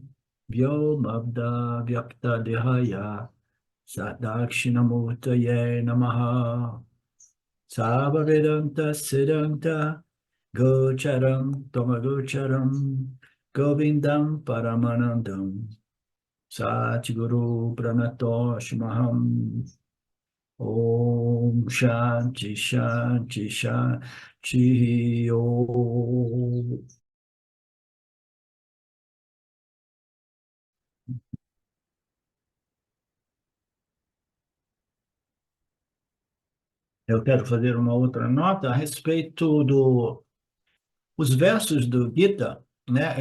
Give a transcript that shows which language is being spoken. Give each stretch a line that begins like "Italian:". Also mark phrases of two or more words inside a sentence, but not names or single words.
Sanskrit: Vyomabda Vyakta Dehaya Sadakshinamurtaye Namaha Savavedanta Siddhanta Gocharam Tomagocharam Govindam Paramanandam Satguru Pranatoshmaham Om Shanti Shanti Shanti Om.
Portuguese: Eu quero fazer uma outra nota a respeito os versos do Gita, né?